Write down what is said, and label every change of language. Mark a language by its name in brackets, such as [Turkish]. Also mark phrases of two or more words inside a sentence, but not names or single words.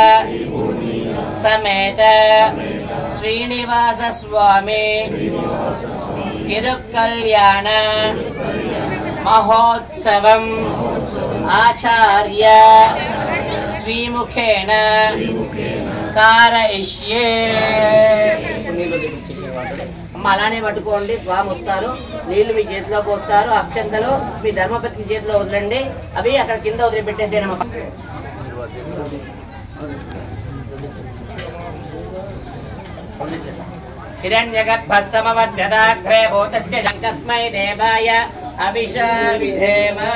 [Sanskrit] समेत श्रीनिवास स्वामी तिरुकल्याण महोत्सवम् आचार्य श्रीमुखेन कारयिष्ये। [Telugu] అలానే పట్టుకోండి, స్వామి వస్తారు, నీళ్లు మీ చేతిలో పోస్తారు, అక్షంతలు మీ ధర్మపత్ని చేతిలో వదలండి, అవి అక్కడ కింద వదిలిపెట్టేసేనమ్మా. [Sanskrit] హిరణ్యగర్భస్సమవర్ధదాగ్రే భూతస్య తస్మై దేవాయ అభిషా విధేమ.